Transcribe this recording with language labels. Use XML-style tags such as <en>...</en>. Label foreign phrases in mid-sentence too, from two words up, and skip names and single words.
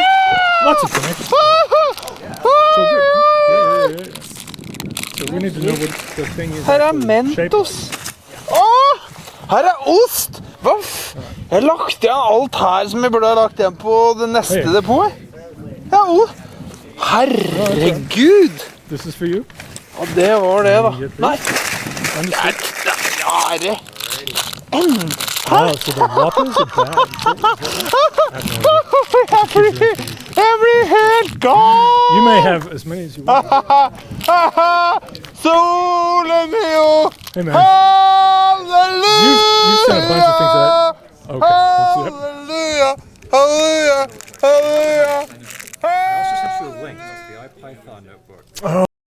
<en>Lots of things. So good. Yeah. So we need to know what the thing is.</en> <no>Her er</no> <en>actually shaped</en> <no>Mentos. Åh! Her er ost! Hva Jeg har lagt igjen alt her som jeg burde ha lagt igjen på det neste</no> <en>Hey.</en> <no>depotet. Ja, ost. Herregud!</no> <en>This is for you.</en> <no>Ja, det var det da. Nei,</no> <en>Understood.</en> <no>er det</no> <en>Wow, so the Whoppers are bad.</en> <no>Jeg blir helt gal!</no> <en>You may have as many as you want.</en> <no>Solen jo!</no> <en>Hey man, Halleluja! you've sent a bunch of things that. Okay. Let's see that. Halleluja! Halleluja! Halleluja! I also sent you a link to the IPython notebook.</en>